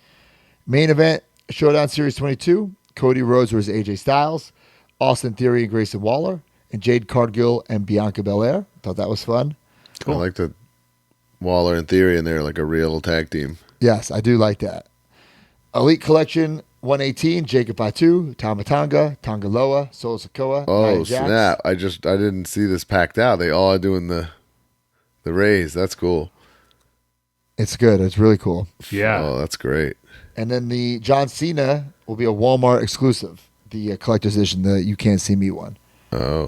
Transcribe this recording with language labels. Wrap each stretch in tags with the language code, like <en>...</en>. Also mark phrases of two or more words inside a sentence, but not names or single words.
<en>Main event Showdown Series 22. Cody Rhodes versus AJ Styles, Austin Theory and Grayson Waller, and Jade Cargill and Bianca Belair. Thought that was fun. I like that Waller and Theory in there like a real tag team. Yes, I do like that. Elite Collection 118, Jacob Fatu, Tama Tonga, Tonga Loa, Solo Sikoa, Oh, Nia Jax. snap. I didn't see this packed out. They all are doing the raise. That's cool. It's good. It's really cool. yeah. Oh, that's great. And then the John Cena will be a Walmart exclusive, the collector's edition, the You Can't See Me one. Oh.</en>